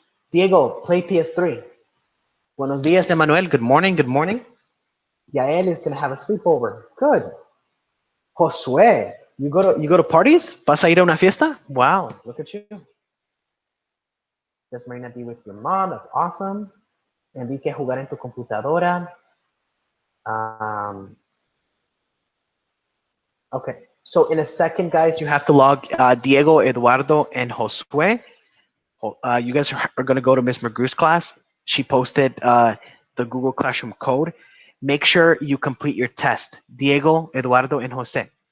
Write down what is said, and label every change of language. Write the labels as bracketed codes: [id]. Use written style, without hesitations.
[en] Diego, play PS3. [es] Buenos días, Emmanuel. [en] Good morning, good morning. Yael is going to have a sleepover. Good. Josué, you go to parties? [es] ¿Vas a ir a una fiesta? [en] Wow, look at you. This might not be with your mom. That's awesome. [es] Enrique, jugar en tu computadora. [en] Okay, so in a second, guys, you have to log Diego, Eduardo, and Josue. You guys are going to go to Miss McGrew's class. She posted the Google Classroom code. Make sure you complete your test. Diego, Eduardo, and Jose.